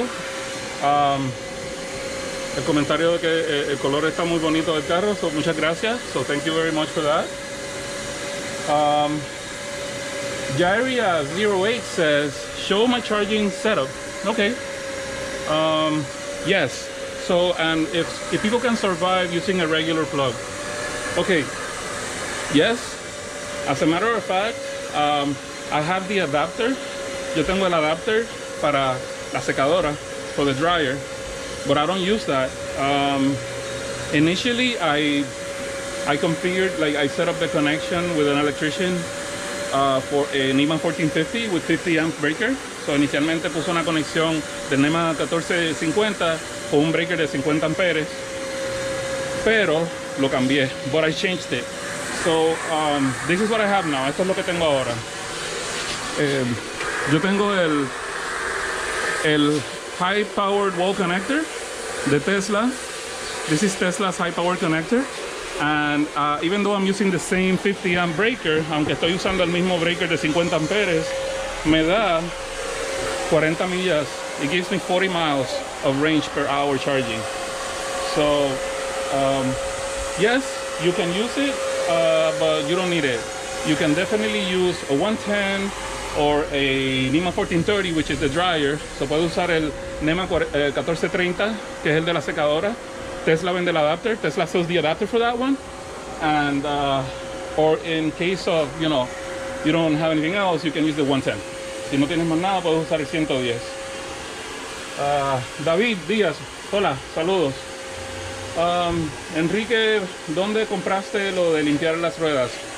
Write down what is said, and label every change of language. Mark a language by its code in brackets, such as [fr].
[es] El comentario de que el color está muy bonito del carro, so muchas gracias. [en] So thank you very much for that. Jairia08 says, show my charging setup. Okay. Yes. So, and if people can survive using a regular plug. Okay, yes, as a matter of fact, I have the adapter. [es] Yo tengo el adapter para la secadora, [en] for the dryer, but I don't use that. Initially, I configured, like I set up the connection with an electrician for a NEMA 1450 with 50 amp breaker. [es] So inicialmente puso una conexión del NEMA 1450 con un breaker de 50 amperes, pero lo cambié, [en] but I changed it. So this is what I have now. [es] Esto es lo que tengo ahora. Yo tengo el high powered wall connector de Tesla. [en] This is Tesla's high power connector, and even though I'm using the same 50 amp breaker, [es] aunque estoy usando el mismo breaker de 50 amperes, me da 40 millas. [en] It gives me 40 miles of range per hour charging. So yes, you can use it, but you don't need it. You can definitely use a 110 or a NEMA 1430, which is the dryer. [es] So puedo usar el NEMA 1430, que es el de la secadora. Tesla vende el adapter. [en] Tesla sells the adapter for that one. And or in case of, you know, you don't have anything else, you can use the 110. [es] Si no tienes más nada, puedes usar el 110. David Díaz, hola, saludos. Enrique, ¿dónde compraste lo de limpiar las ruedas?